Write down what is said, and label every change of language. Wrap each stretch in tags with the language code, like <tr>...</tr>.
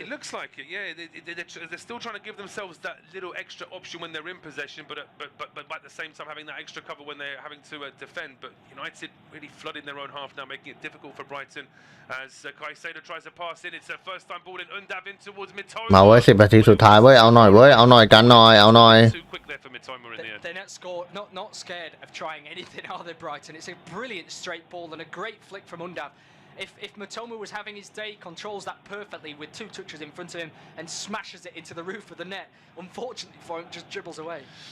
<en>It looks like it, yeah. They're still trying to give themselves that little extra option when they're in possession, but at the same time having that extra cover when they're having to defend. But United really flooding their own half now, making it difficult for Brighton as Caicedo tries to pass in. It's a first-time ball in Undav in towards Mitoma.</en> <th>มาเว้ย10 นาทีสุดท้ายเว้ยเอาหน่อยเว้ยเอาหน่อยกันหน่อยเอาหน่อย</th> <en>Too quick there for Mitoma in the end. They're not scared of trying anything, are they, Brighton? It's a brilliant straight ball and a great flick from Undav. If Mitoma was having his day, controls that perfectly with 2 touches in front of him and smashes it into the roof of the net. Unfortunately for him, just dribbles away.</en>